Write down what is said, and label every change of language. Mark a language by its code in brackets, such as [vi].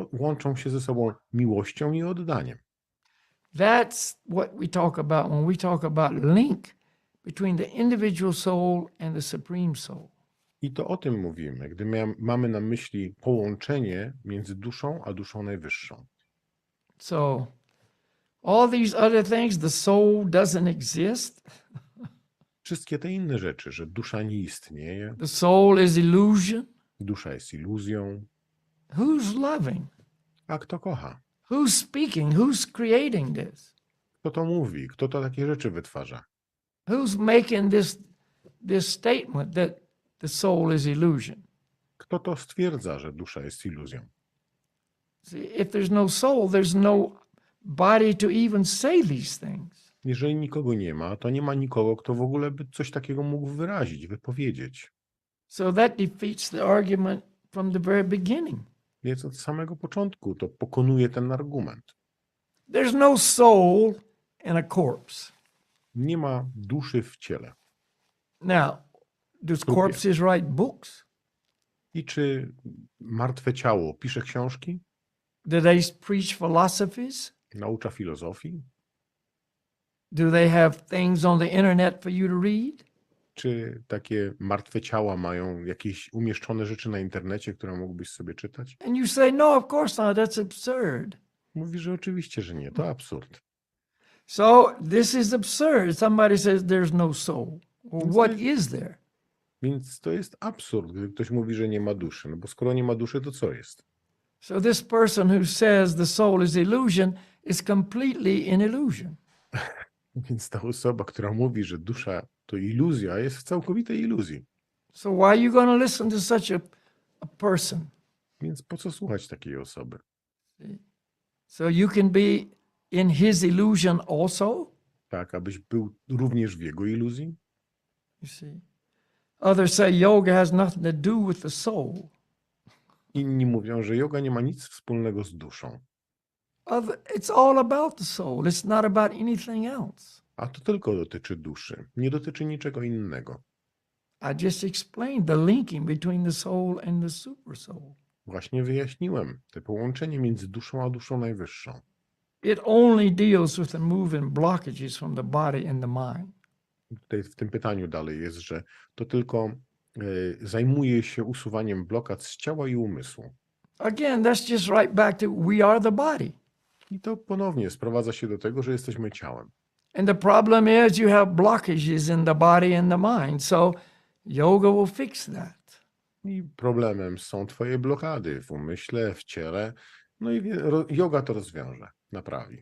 [pl] łączą się ze sobą miłością i oddaniem. [en] That's what we talk about when we talk about link between the individual soul and the supreme soul. [pl] I to o tym mówimy, gdy mamy na myśli połączenie między duszą a duszą najwyższą. [en] So, all these other things, the soul doesn't exist. [pl] Wszystkie te inne rzeczy, że dusza nie istnieje, [en] The soul is illusion. [pl] dusza jest iluzją. [en] Who's loving? [pl] A kto kocha? [en] Who's speaking? Who's creating this? [pl] Kto to mówi? Kto to takie rzeczy wytwarza? [en] Who's making this statement that the soul is illusion? [pl] Kto to stwierdza, że dusza jest iluzją? [en] See, if there's no soul, there's no body to even say these things. [pl] Jeżeli nikogo nie ma, to nie ma nikogo, kto w ogóle by coś takiego mógł wyrazić, wypowiedzieć. [en] So that defeats the argument from the very beginning. [pl] Więc od samego początku to pokonuje ten argument. [en] There's no soul in a corpse. [pl] Nie ma duszy w ciele. [en] Now, does corpses write books? [pl] I czy martwe ciało pisze książki? [en] Do they preach philosophies? [pl] Naucza filozofii? [en] Do they have things on the internet for you to read? [pl] Czy takie martwe ciała mają jakieś umieszczone rzeczy na internecie, które mógłbyś sobie czytać? [en] And you say, no, of course not. That's absurd. [pl] Mówi, że oczywiście, że nie. To absurd. [en] So this is absurd. Somebody says there's no soul. Well, what is there? [pl] Więc to jest absurd, gdy ktoś mówi, że nie ma duszy. No bo skoro nie ma duszy, to co jest? [en] So this person who says the soul is illusion is completely in illusion. [pl] Więc ta osoba, która mówi, że dusza to iluzja, jest w całkowitej iluzji. [en] So why are you going to listen to such a person? [pl] Więc po co słuchać takiej osoby? [en] So you can be in his illusion also? [pl] Tak, abyś był również w jego iluzji? [en] You see. Others say yoga has nothing to do with the soul. [pl] Inni mówią, że joga nie ma nic wspólnego z duszą. [en] It's all about the soul. It's not about anything else. [pl] A to tylko dotyczy duszy. Nie dotyczy niczego innego. [en] I just explained the linking between the soul and the super soul. [pl] Właśnie wyjaśniłem te połączenie między duszą a duszą najwyższą. [en] It only deals with removing blockages from the body and the mind. [pl] Tutaj w tym pytaniu dalej jest, że to tylko zajmuje się usuwaniem blokad z ciała i umysłu. [en] Again, that's just right back to we are the body. [pl] I to ponownie sprowadza się do tego, że jesteśmy ciałem. [en] And the problem is you have blockages in the body and the mind. So yoga will fix that. [pl] I problemem są twoje blokady w umyśle, w ciele. No i joga to rozwiąże, naprawi.